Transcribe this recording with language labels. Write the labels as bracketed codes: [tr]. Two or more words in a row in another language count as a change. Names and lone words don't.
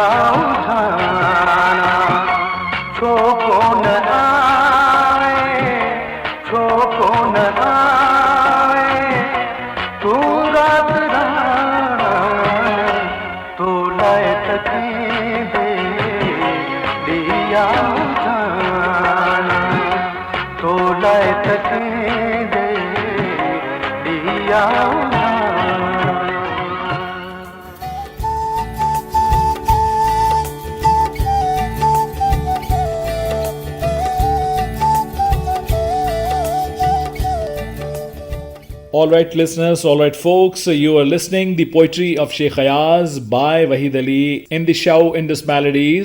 [sd] उछाणा छो कोन आवे छो कोन आवे तूं राति राणा तो लाइ थींदे ॾिया उछाणा तो लाइ थींदे ॾिया उछाणा [en] All right, listeners, all right, folks, you are listening the poetry of Sheikh Ayaz by Wahid Ali in the show Indus Melodies.